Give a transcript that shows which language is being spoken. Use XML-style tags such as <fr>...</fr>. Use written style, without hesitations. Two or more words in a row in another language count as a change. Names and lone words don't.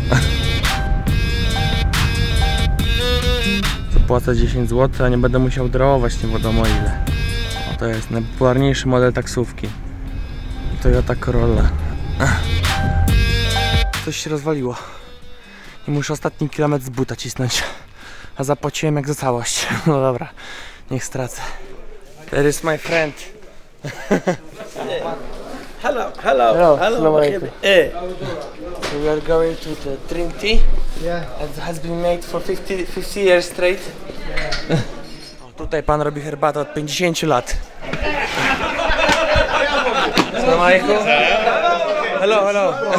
<pl>Zapłacę 10 zł, a nie będę musiał drołować nie wiadomo ile. O, to jest najpopularniejszy model taksówki. Toyota Corolla. Coś się rozwaliło i muszę ostatni kilometr z buta cisnąć, a zapłaciłem jak za całość. No dobra, niech stracę.</pl> <en>There is my friend. Hello. So we are going to the Trinity. Yeah. It has been made for 50 years straight.</en> <pl>O, tutaj pan robi herbatę od 50 lat.</pl> <ar>السلام عليكم.</ar> <en>Hello.</en>